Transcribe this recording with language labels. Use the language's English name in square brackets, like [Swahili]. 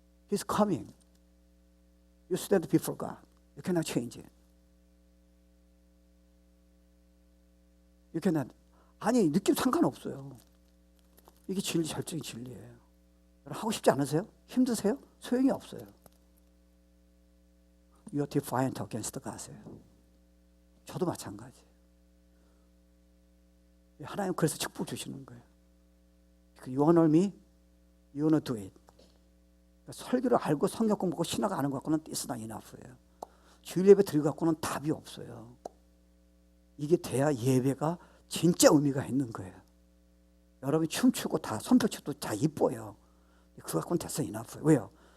[English] He's coming. You stand before God. You cannot change it. You cannot. [Korean] 아니 느낌 상관없어요. 이게 진리, 절정의 진리예요. 하고 싶지 않으세요? 힘드세요? 소용이 없어요. [English] You are defiant against God [Korean] 이에요. 저도 마찬가지예요. 하나님 그래서 축복 주시는 거예요. [English] You honor me, you wanna do it. [Korean] 설교를 알고 성경 공부하고 신학 아는 것 갖고는 [English] it's not enough [Korean] 예요. 주일 예배 드리고 갖고는 답이 없어요. 이게 돼야 예배가 진짜 의미가 있는 거예요. 여러분이 춤추고 다 손뼉쳐도 다 이뻐요. 그거 갖고는 됐어 enough예요. 왜요?